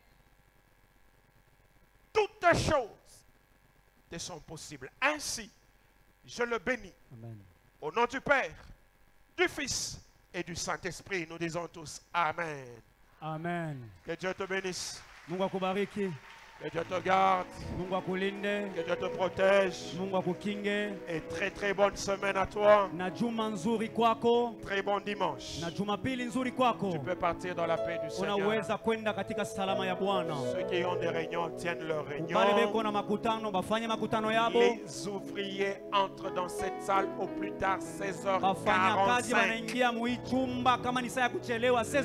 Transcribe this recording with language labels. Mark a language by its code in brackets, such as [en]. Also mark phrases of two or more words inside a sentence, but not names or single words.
[fr] Toutes choses te sont possibles. Ainsi, je le bénis. Amen. Au nom du Père, du Fils et du Saint-Esprit, nous disons tous Amen. Amen. Que Dieu te bénisse. [sw] Mungu akubariki. [fr] Que Dieu te garde. [sw] Mungu akulinde. [fr] Que Dieu te protège. [sw] Mungu akukinge. [fr] Et très bonne semaine à toi. [sw] Na juma nzuri kwako. [fr] Très bon dimanche. [sw] Na jumapili nzuri kwako. [fr] Tu peux partir dans la paix du Seigneur. [sw] Unaweza kwenda katika salama ya Bwana. [fr] Ceux qui ont des réunions tiennent leurs réunions. [sw] Wale beko na makutano bafanye makutano yabo. [fr] Les ouvriers entrent dans cette salle au plus tard 16h45. [sw] Wafanya kazi wanaingia mu chumba kama ni saa ya kuchelewa